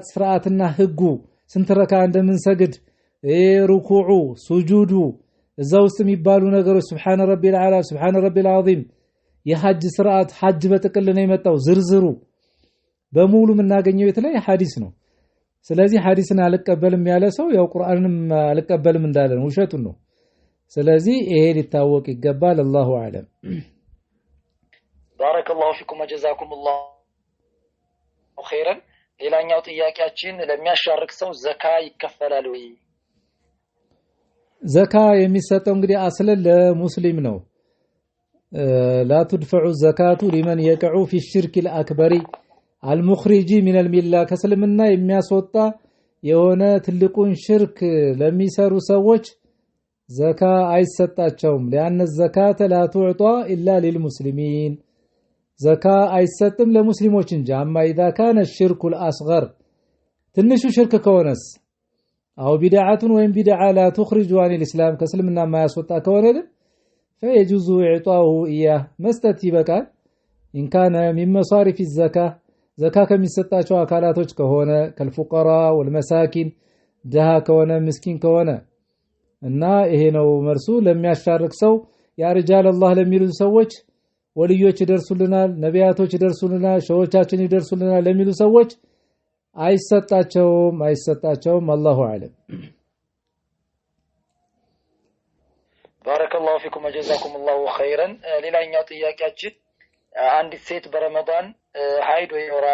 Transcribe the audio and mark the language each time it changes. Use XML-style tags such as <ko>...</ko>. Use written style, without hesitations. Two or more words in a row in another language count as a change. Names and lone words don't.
<am>ስርዓትና ህጉ ስንት ረካ እንደምንሰግድ ሩኩዑ ሱጁዱ እዛው ውስጥ የሚባሉ ነገሮች</am> <ar>سبحان ربي الأعلى سبحان ربي العظيم</ar> <am>የሐጅ ስርዓት ሐጅ በጥቅል ነው የመጣው ዝርዝሩ በሙሉ የምናገኘው የተለየ ሐዲስ ነው ስለዚህ ሐዲስን አልቀበልም ያለ ሰው ያው ቁርአንንም አልቀበልም እንዳለ ነው ውሸቱን ነው ስለዚህ ይሄ ሊታወቅ ይገባል</am> <ar>الله أعلم بارك الله فيكم وجزاكم الله خيرا</ar> <am>ሌላኛው ጥያቄያችን ለሚያሻርክ ሰው ዘካ ይከፈላል ወይ ዘካ የሚሰጠው እንግዲህ አስለን ለሙስሊም ነው</am> <ar>لا تدفع الزكاة لمن يقع في الشرك الأكبر المخرج من الملة</ar> <am>ከስልምና የሚያስወጣ የሆነ ትልቁን ሽርክ ለሚሰሩ ሰዎች ዘካ አይሰጣቸውም</am> <ar>لأن الزكاة لا تعطى إلا للمسلمين</ar> <am>ዘካ አይሰጥም ለሙስሊሞች እንጂ</am> <ar>اما اذا كان الشرك الاصغر</ar> <am>ትንሹ ሽርክ ከሆነስ</am> <ar>او بدعه</ar> <am>ወይም</am> <ar>بدعه لا تخرج عن الاسلام</ar> <am>ከስልምና ማያስወጣ ከሆነ</am> <ar>فيجوز اعطاؤه اياه</ar> <am>መስጠት ይበቃል</am> <ar>ان كان من مصارف الزكاه زكاه</ar> <am>ከሚሰጣቸው አካላቶች ከሆነ</am> <ar>كالفقراء والمساكين</ar> <am>ድሃ ከሆነ ምስኪን ከሆነ እና ይሄ ነው መልሱ ለሚያሻርክ ሰው ያ</am> <ar>رجال الله</ar> <am>ለሚሉ ሰዎች ወልዮች ይደርሱልናል ነቢያቶች ይደርሱልናል ሸዎቻችን ይደርሱልናል ለሚሉ ሰዎች አይሰጣቸውም</am> <ar>الله أعلم بارك الله فيكم وجزاكم الله خيرا</ar> <am>ሌላኛው ጥያቄያችን አንዲት ሴት በረመዳን ሀይድ ወይ ወራ</am>